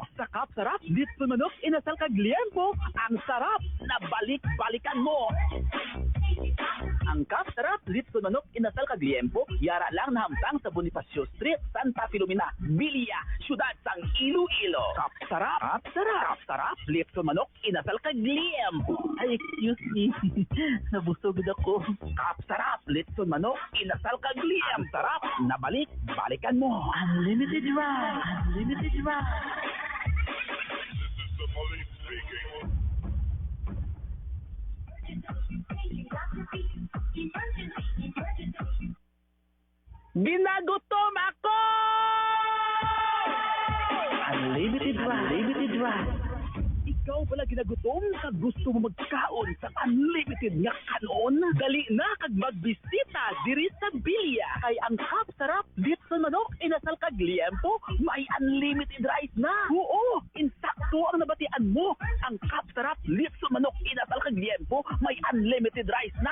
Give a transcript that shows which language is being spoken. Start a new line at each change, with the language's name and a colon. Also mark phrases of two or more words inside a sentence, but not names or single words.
Filipino: Sa sarap litso manok inasal kag liempo, ang sarap na balik-balikan mo. Ang sarap
Hiligaynon: litso manok inasal kag liempo, yara lang nahamtang sa Bonifacio Street, Santa Filomena, Bilya, siyudad sang Iloilo. Sarap litso manok inasal kag liempo. Ay,
English: excuse me.
Filipino: Nabusog ako. Sarap litso manok inasal kag liempo. Sarap na balikan mo.
English: Unlimited rice.
Filipino: Ginagutom ako!
English: Unlimited rice.
Hiligaynon: Ikaw pala ginagutom sa gusto mo magkaon sa unlimited nga kanon? Dali na kag magbisita diri sa Bilya kay ang sarap dito sa manok inasal kag liempo may
English: unlimited rice
Hiligaynon: na. Oo, insakto ang nabatian mo. Ang sarap dito sa manok inasal kag liempo may
English: unlimited rice
Hiligaynon: na.